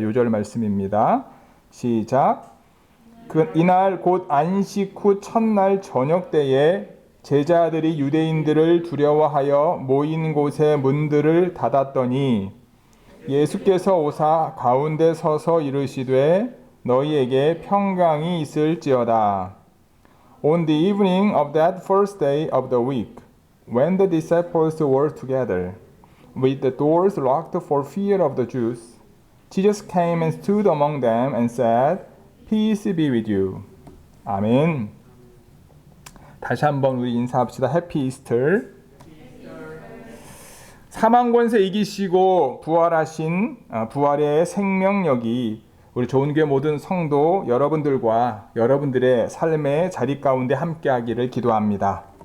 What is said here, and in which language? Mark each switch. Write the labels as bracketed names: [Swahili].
[Korean] 요절 말씀입니다. 시작. 이날 곧 안식 후 첫날 저녁 때에 제자들이 유대인들을 두려워하여 모인 곳의 문들을 닫았더니 예수께서 오사 가운데 서서 이르시되 너희에게 평강이 있을지어다. [English] On the evening of that first day of the week, when the disciples were together, with the doors locked for fear of the Jews, Jesus came and stood among them and said, Peace be with you. [Korean] 아멘. 다시 한번 우리 인사합시다. 해피 이스터. 사망 권세 이기시고 부활하신 부활의 생명력이 우리 좋은교회 모든 성도 여러분들과 여러분들의 삶의 자리 가운데 함께하기를 기도합니다.